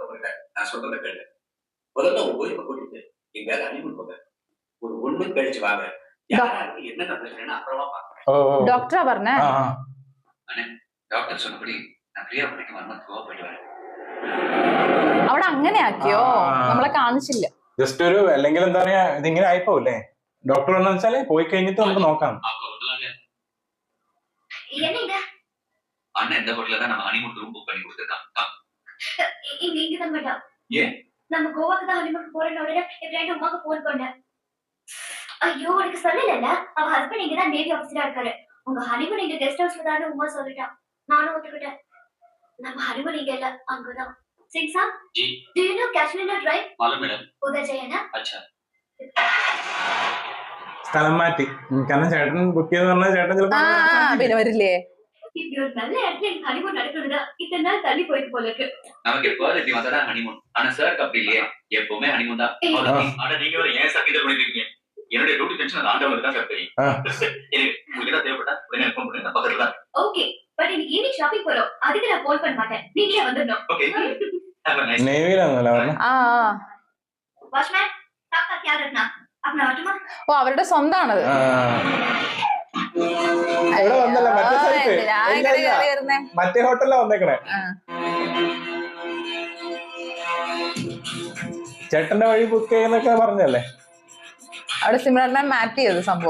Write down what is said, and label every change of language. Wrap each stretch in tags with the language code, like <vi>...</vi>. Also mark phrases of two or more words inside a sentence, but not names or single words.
<ml>ഡോക്ടറാ പറഞ്ഞേ. അവിടെ അങ്ങനെ ആക്കിയോ? നമ്മളെ കാണിച്ചില്ല. ജസ്റ്റ് ഒരു അല്ലെങ്കിൽ എന്താ പറയാ ഇതിങ്ങനെ ആയിപ്പോല്ലേ. ഡോക്ടർ എന്ന് വെച്ചാല് പോയി കഴിഞ്ഞിട്ട് നമുക്ക് നോക്കാം.</ml> <ta>நம்ம கோவாக்கு தான் ஹனிமூன் போறேன்னு உடனே என் ஃப்ரெண்ட் உமாக்கு போன் பண்ணேன். ஐயோ எனக்கு சொல்லல, அவ ஹஸ்பண்ட் இங்க தான் நேவி ஆபீசரா இருக்காரு. உங்க ஹனிமூன் இங்க கெஸ்ட் ஹவுஸ்ல தான் உமா சொல்லிட்டான். நானும் ஒத்துக்கிட்டேன். நம்ம ஹனிமூன் இங்க இல்ல, அங்கதான்.</ta> <hi>सिंह साहब जी,</hi> <en>do you know</en> <hi>काश्मीर ड्राइव? मालूम मैडम. उधर जाइए ना. अच्छा.</hi> <ml>സ്ഥലം മാറ്റി. കാരണം ചേട്ടൻ ബുക്ക് ചെയ്ത് പറഞ്ഞാൽ ചേട്ടൻ ചിലപ്പോൾ പിന്നെ വരില്ലേ.</ml> <ta>இப்படி ஒரு நல்ல இடத்துல எனக்கு ஹனிமூன் நடக்குதுன்னா இத்தனை நாள் தள்ளி போயிட்டு போல இருக்கு. நமக்கு எப்போது வந்தா ஹனிமூன். ஆனா சார் அப்படி இல்லையா, எப்பவுமே ஹனிமூன் தான். ஆனா நீங்க ஏன் சார் இதை பண்ணிருக்கீங்க? என்னுடைய</ta> <en>duty tension</en> <ta>ஆண்டவனுக்கு தான் சார் தெரியும். உங்களுக்கு தான் தேவைப்பட்டா உடனே ஃபோன் பண்ணுங்க, நான் பக்கத்துல தான்.</ta> <en>okay, but</en> <ta>இன்னைக்கு</ta> <en>evening shopping</en> <ta>போறோம். அதுக்கு நான் ஃபோன் பண்ண மாட்டேன், நீங்களே வந்துடணும். ஓகே.</ta> <ml>നേവിയിലാണല്ലോ പറഞ്ഞത്.</ml> <hi>വാച്ച്മാൻ आपका क्या रखना अपना ऑटोमा.</hi> <ml>ഓ അവരുടെ സ്വന്തമാണത്. ഇവിടെ വന്നല്ലേ മറ്റേ സൈറ്റ്, മറ്റേ ഹോട്ടലിലാ വന്നേക്കണേ. ചേട്ടന്റെ വഴി ബുക്ക് ചെയ്യുന്നൊക്കെ പറഞ്ഞല്ലേ. അവിടെ സിമ്രനെ മാറ്റ് ചെയ്ത് സംഭവം.</ml>